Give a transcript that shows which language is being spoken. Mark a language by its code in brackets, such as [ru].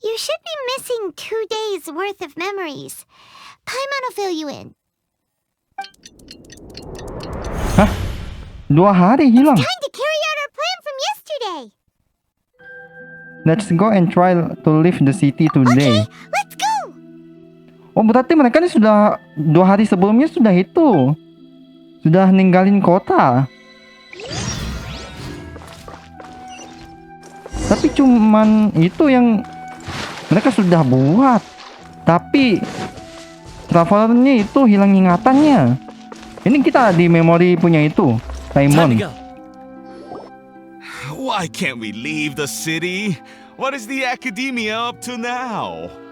[en] You should be missing 2 days worth of memories. Paimon will fill you in. [id] Hah? 2 hari hilang. [en] Time to carry out our plan from yesterday. Let's go and try to leave the city today. Okay, let's go. [id] Oh, berarti mereka ini sudah 2 hari sebelumnya sudah itu. Sudah ninggalin kota. Tapi cuman itu yang mereka sudah buat. Tapi travelernya itu hilang ingatannya. Ini kita di memori punya itu. [en] Time Simon. to go. Why can't we leave the city? What is the academia up to now?